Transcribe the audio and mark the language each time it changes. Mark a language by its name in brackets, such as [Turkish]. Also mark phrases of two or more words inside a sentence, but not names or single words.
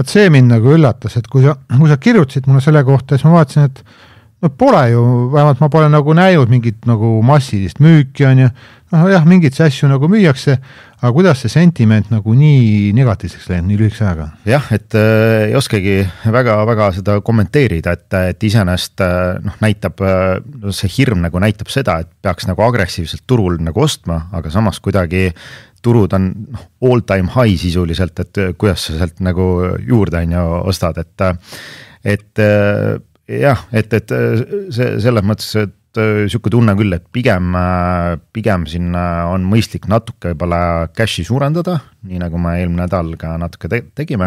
[Estonian] see mind nagu üllatas, et kui sa kirjutasid mulle selle kohta, siis ma vaatasin, et pole ju, vähemalt ma pole nagu näinud mingit nagu massilist müüki on ja jah, mingit asju nagu müüakse, aga kuidas see sentiment nagu nii negatiivseks läinud nii lühikese ajaga? Jah, et ei oskagi väga seda kommenteerida, et iseenesest näitab, see hirm nagu näitab seda, et peaks nagu agressiivselt turul nagu ostma, aga samas kuidagi turud on [English] all time high [Estonian] sisuliselt, et kuidas sa sealt nagu juurde on ju ostad, et jah, et see selles mõttes, et selline tunne küll, et pigem siin on mõistlik natuke võib-olla cashi suurendada, nii nagu me eelmine nädal ka natuke tegime.